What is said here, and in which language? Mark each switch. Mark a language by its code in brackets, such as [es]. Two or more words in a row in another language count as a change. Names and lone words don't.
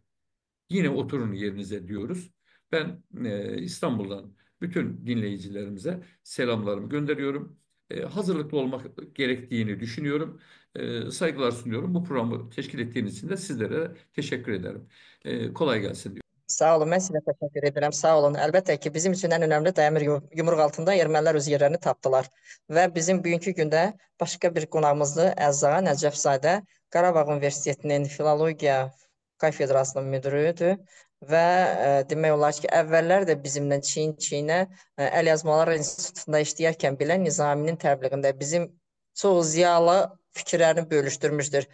[tr] Yine oturun yerinize diyoruz. Ben İstanbul'dan bütün dinleyicilerimize selamlarımı gönderiyorum. Hazırlıklı olmak gerektiğini düşünüyorum. Saygılar sunuyorum. Bu programı teşkil ettiğiniz için de sizlere teşekkür ederim. Kolay gelsin diyorum. [az] Sağ olun, mən sizə təşəkkür edirəm. Sağ olun. Əlbəttə ki, bizim üçün ən önəmli dəmir yumruq altında ermənilər öz yerlərini tapdılar. Və bizim bugünkü gündə başqa bir qonağımızdır, Əzzağa Nəcəfzadə, Qarabağ Universitetinin Filologiya kafedrasının müdürüdür. Və demək olar ki, əvvəllər də bizimlə çiyin-çiyinə Əlyazmalar İnstitutunda işləyərkən belə Nizaminin təbliğində bizim çox ziyalı fikirlərini bölüşdürmüşdür.